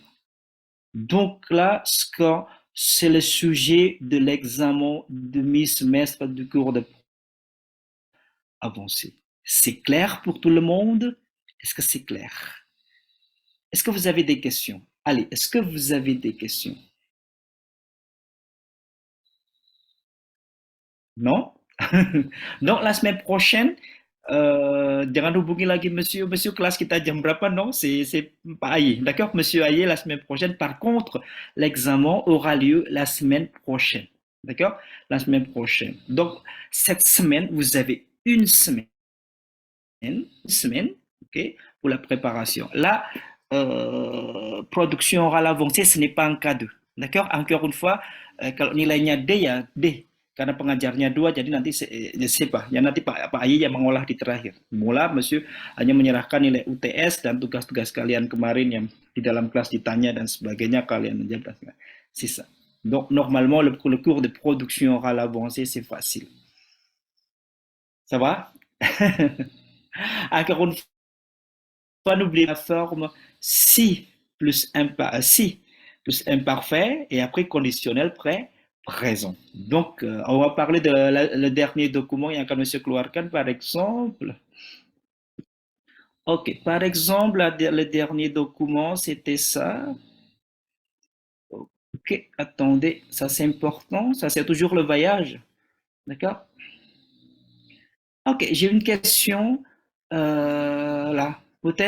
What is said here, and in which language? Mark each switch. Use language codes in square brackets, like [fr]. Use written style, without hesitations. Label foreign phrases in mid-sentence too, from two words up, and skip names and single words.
[fr] Donc là, c'est le sujet de l'examen de mi-semestre du cours de avancé. C'est clair pour tout le monde? Est-ce que c'est clair? Est-ce que vous avez des questions? Allez, est-ce que vous avez des questions? Non? Donc la semaine prochaine, [id] jangan hubungi lagi monsieur kelas kita jam berapa, [fr] non? C'est Pak Aye, d'accord? Monsieur Aye la semaine prochaine. Par contre, l'examen aura lieu la semaine prochaine, d'accord? La semaine prochaine. Donc cette semaine, vous avez une semaine, ok, pour la préparation. Là, production orale avancée, ce n'est pas un cas 2. D'accord? Encore une fois, [id] kalau nilainya D ya D. Karena pengajarnya 2, jadi nanti siapa? Ya nanti Pak Ayi yang mengolah di terakhir. Mula, Monsieur hanya menyerahkan nilai UTS dan tugas-tugas kalian kemarin yang di dalam kelas ditanya dan sebagainya, kalian menjawab. [fr] C'est ça. Donc, normalement, le cours de production orale avancée, c'est facile. Ça va? Encore une fois, n'oubliez pas la forme si plus imparfait et après conditionnel présent. Donc, on va parler de le dernier document [id] yang akan Monsieur keluarkan, [fr] par exemple. Ok, par exemple, le dernier document, c'était ça. Ok, attendez, ça c'est important, ça c'est toujours le voyage. D'accord? Ok, j'ai une question là.